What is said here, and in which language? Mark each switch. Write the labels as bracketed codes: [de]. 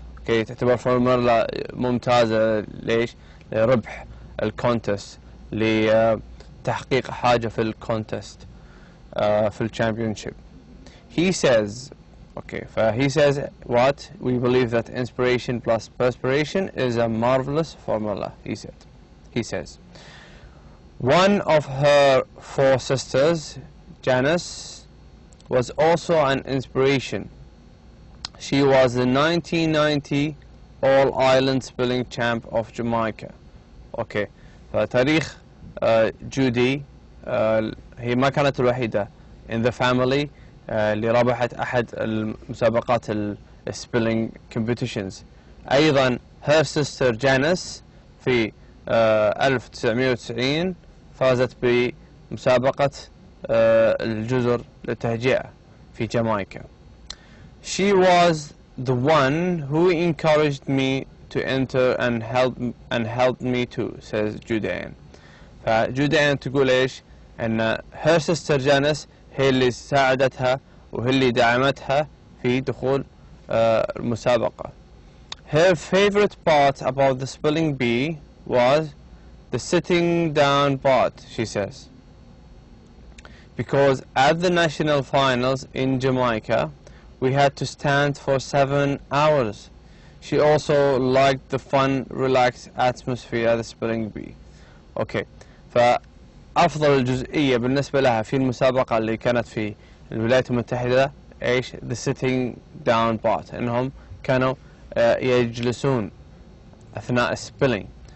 [ar] Okay, تعتبر فورمولا ممتازة. ليش؟ لربح الكونتست، لتحقيق حاجة في الكونتست في الشامبيونشيب. [en] He says, okay, he says what? We believe that inspiration plus perspiration is a marvelous formula, he says. One of her 4 sisters, Janice, was also an inspiration. She was the 1990 All-Ireland Spelling Champ of Jamaica. [ar] Okay, فتاريخ جودي هي ما كانت الوحيدة [en] in the family [ar] اللي ربحت أحد المسابقات [en] spelling competitions. [ar] أيضا [en] her sister Janice [ar] في 1990 فازت بمسابقة الجزر للتهجئة في جامايكا. [en] She was the one who encouraged me to enter and helped me too, says Judean. [ar] فجوديان تقول إيش؟ أن [en] her sister Janice [ar] هي اللي ساعدتها وهي اللي دعمتها في دخول المسابقة. [en] Her favorite part about the spelling bee was the sitting down part, she says. Because at the national finals in Jamaica, we had to stand for 7 hours. She also liked the fun, relaxed atmosphere at the spelling bee. [ar] Okay, فأفضل الجزئية بالنسبة لها في المسابقة اللي كانت في الولايات المتحدة إيش؟ [en] the sitting down part، [ar] إنهم كانوا يجلسون أثناء السبيلينج.